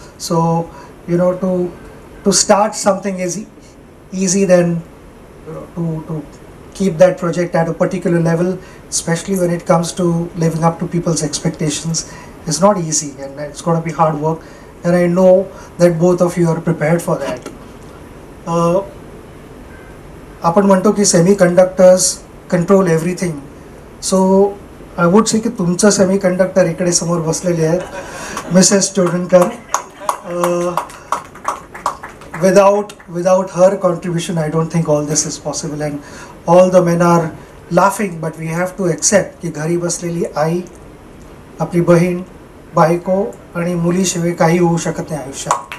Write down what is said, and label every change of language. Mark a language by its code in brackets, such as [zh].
[en] So to start something is easy than to keep that project at a particular level, especially when it comes to living up to people's expectations, is not easy, and it's going to be hard work, and I know that both of you are prepared for that. [mr] आपण म्हणतो की [en] semiconductors control everything, so I would say [mr] की तुमचं semiconductor इकडे समोर बसलेले आहेत, Mrs Chodankar. [en] Without her contribution, I don't think all this is possible, and all the men are laughing, but we have to accept [mr] की घरी बसलेली आई, आपली बहीण, बायको आणि मुलीशिवाय काही होऊ शकत नाही आयुष्यात.